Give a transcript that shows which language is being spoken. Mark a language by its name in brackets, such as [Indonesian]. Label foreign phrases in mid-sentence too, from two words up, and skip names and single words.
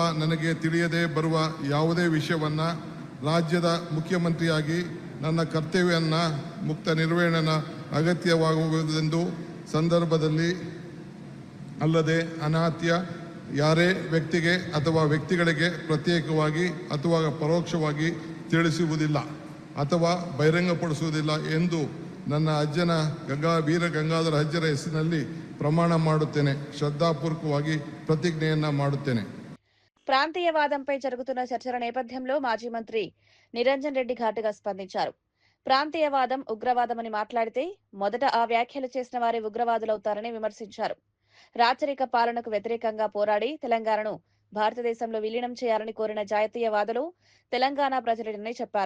[Kannada] ನನಗೆ ತಿಳಿಯದೇ ಬರುವ ಯಾವುದೇ ವಿಷಯವನ್ನು ರಾಜ್ಯದ ಮುಖ್ಯಮಂತ್ರಿಯಾಗಿ ನನ್ನ ಕರ್ತವ್ಯವನ್ನು ಮುಕ್ತ ನಿರ್ವಹಣೆ ಅಗತ್ಯವಾಗುವುದೆಂದು ಸಂದರ್ಭದಲ್ಲಿ ಅಲ್ಲದೆ ಅನಾತ್ಯ ಯಾರೇ ವ್ಯಕ್ತಿಗೆ ಅಥವಾ ವ್ಯಕ್ತಿಗಳಿಗೆ ಪ್ರತ್ಯೇಕವಾಗಿ ಅಥವಾ ಪರೋಕ್ಷವಾಗಿ ತಿಳಿಸುವುದಿಲ್ಲ ಅಥವಾ ಬಹಿರಂಗಪಡಿಸುವುದಿಲ್ಲ ಎಂದು ನನ್ನ ಅಜ್ಜನ ವೀರ ಗಂಗಾಧರ ಅಜ್ಜರ ಹೆಸರಿನಲ್ಲಿ ಪ್ರಮಾಣ ಮಾಡುತ್ತೇನೆ. ಶ್ರದ್ಧಾಪೂರ್ವಕವಾಗಿ ಪ್ರತಿಜ್ಞೆಯನ್ನ ಮಾಡುತ್ತೇನೆ. [Telugu] ప్రాంతీయవాదంపై జరుగుతున్న చర్చల నేపథ్యంలో మాజీ మంత్రి నిరంజన్ రెడ్డి ఘాటుగా స్పందించారు. ప్రాంతీయవాదం ఉగ్రవాదమని మాట్లాడితే మొదట ఆ వ్యాఖ్యలు చేసిన వారే ఉగ్రవాదులవుతారని విమర్శించారు. రాచరిక పాలనకు వ్యతిరేకంగా పోరాడి తెలంగాణను భారతదేశంలో విలీనం చేయాలని కోరిన జాతీయవాదులు తెలంగాణ ప్రజలేనని చెప్పారు.